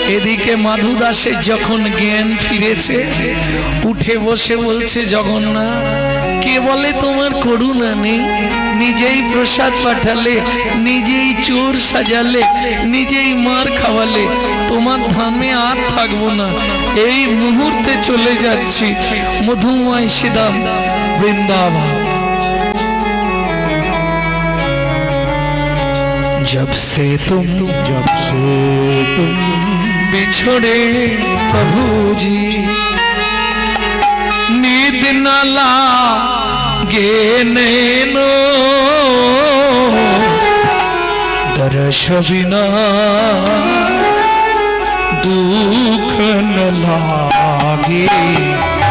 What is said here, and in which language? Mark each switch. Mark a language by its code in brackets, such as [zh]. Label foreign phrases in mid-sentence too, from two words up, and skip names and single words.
[bn] এদিকে মাধু দাসের যখন জ্ঞান ফিরেছে, উঠে বসে বলছে, জগন্নাথ কে বলে তোমার করুণা নেই? নিজেই প্রসাদ পাঠালে, নিজেই চোর সাজালে, নিজেই মার খাওয়ালে, তোমার ধামে আর থাকবো না, এই মুহূর্তে চলে যাচ্ছি মধুময় শ্রীধাম বৃন্দাবন। [hi] जब से तुम बिछड़े प्रभु जी, नींद न लागे नैनो, दर्श बिना दुख न लागे।